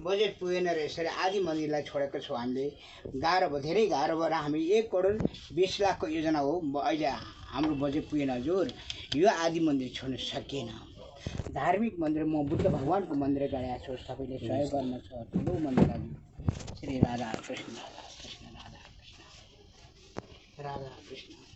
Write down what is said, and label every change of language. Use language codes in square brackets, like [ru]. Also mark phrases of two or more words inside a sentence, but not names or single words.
[ne] बजेट पुगेन र यसरी आदि मन्दिरलाई छोडेको छौँ हामीले। गाह्रो भयो, धेरै गाह्रो भएर हामी 1,20,00,000 योजना हो। अहिले हाम्रो बजेट पुगेन हजुर, यो आदि मन्दिर छोड्न सकिएन। धार्मिक मन्दिर म बुद्ध भगवानको मन्दिर गएको छु, सबैले सहयोग गर्न छ। ठुलो मन्दिर हजुर, श्री राधा कृष्ण राधा कृष्ण राधा कृष्ण राधा कृष्ण।